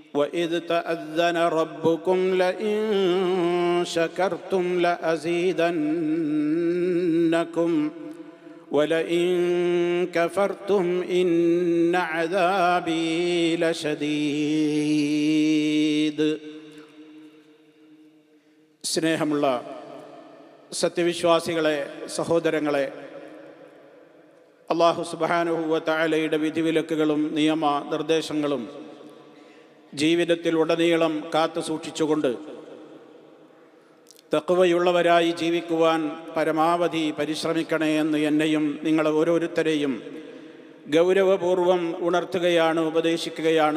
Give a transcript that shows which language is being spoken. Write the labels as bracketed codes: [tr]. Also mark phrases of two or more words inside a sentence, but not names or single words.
[ar] وإذ تأذن ربكم لئن شكرتم لأزيدنكم ولئن كفرتم إن عذابي لشديد. [ml] സ്നേഹമുള്ള സത്യവിശ്വാസികളെ, സഹോദരങ്ങളെ, [ar] الله سبحانه وتعالى [ml] വിധിവിലക്കുകളും നിയമ നിർദ്ദേശങ്ങളും ജീവിതത്തിൽ ഉടനീളം കാത്തു സൂക്ഷിച്ചുകൊണ്ട് തഖ്വയുള്ളവരായി ജീവിക്കുവാൻ പരമാവധി പരിശ്രമിക്കണേ എന്ന് എന്നെയും നിങ്ങളെ ഓരോരുത്തരെയും ഗൗരവപൂർവം ഉണർത്തുകയാണ്, ഉപദേശിക്കുകയാണ്.